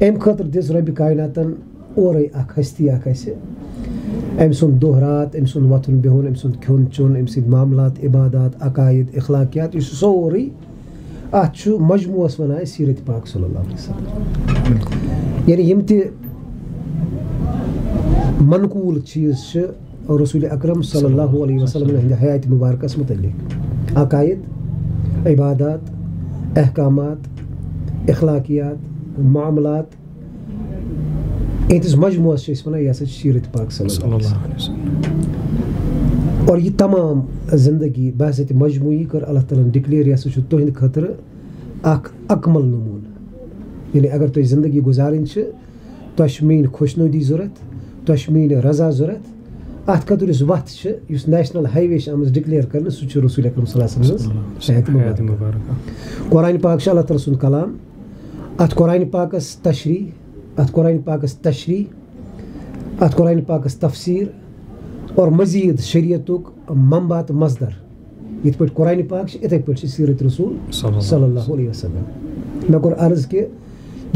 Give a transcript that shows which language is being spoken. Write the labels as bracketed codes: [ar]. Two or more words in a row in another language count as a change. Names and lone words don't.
[ks] اَمہِ خٲطرٕ دِژ رۄبِ کایناتن اورے اکھ ہستی اکھ اسہِ أمۍ سُنٛد دۄہ رات أمۍ سُنٛد وۄتھُن بِہُن أمۍ سُنٛد کھیوٚن چیوٚن أمۍ سٕنٛدۍ معاملات عبادات عقاید اخلاقیات یہِ چھُ سورُے اَتھ چھُ مجموعس وَنان أسۍ سیٖرت پاک [ar] صلی اللہ علیہ وسلم [ks] یعنی یِم تہِ منقوٗل چیٖز چھِ رسول اکرم [ar] صلی اللہ علیہ وسلم [ks] ہٕنٛدِ حیاتِ مبارکس متعلق عقاید عبادات احکامات اخلاقیات معاملات یِہنٛدِس مجموعس چھِ أسۍ وَنان یہِ ہسا چھِ سیٖرت پاک [ar] صلی اللہ علیہ وسلم [ks] اور یہِ تمام زندگی بہٕ ہسا تہِ مجموعی کٔر اللہ تعالیٰ ہن ڈِکلیئر یہِ ہسا چھُ تُہنٛدِ خٲطرٕ اکھ اکمل نموٗنہٕ یعنی اگر تۄہہِ زندگی گُزارٕنۍ چھِ تۄہہِ چھِ میٛٲنۍ خۄشنوٗدی ضوٚرتھ تۄہہِ چھِ میٛٲنۍ رضا ضوٚرتھ اَتھ خٲطرٕ یُس وَتھ چھِ یُس [en] national highway [ks] چھِ آمٕژ ڈِکلیئر کرنہٕ سُہ چھُ رسول اکرم [ar] صلی اللہ علیہ وسلم [ks] حیاتِ مبارکہ قرآنِ پاک چھُ اللہ تعالیٰ سُنٛد کلام اَتھ قرآنِ پاکس تشریح اَتھ قرآنِ پاکس تشریح اَتھ قرآنِ پاکس تفسیٖر اور مزیٖد شریعتُک منبع تہٕ مصدر یِتھ پٲٹھۍ قرآنِ پاک چھِ یِتھَے پٲٹھۍ چھِ سیٖرت رسوٗل [ar] صلی اللہ علیہ وسلم [ks] مےٚ کوٚر عرض کہِ یہِ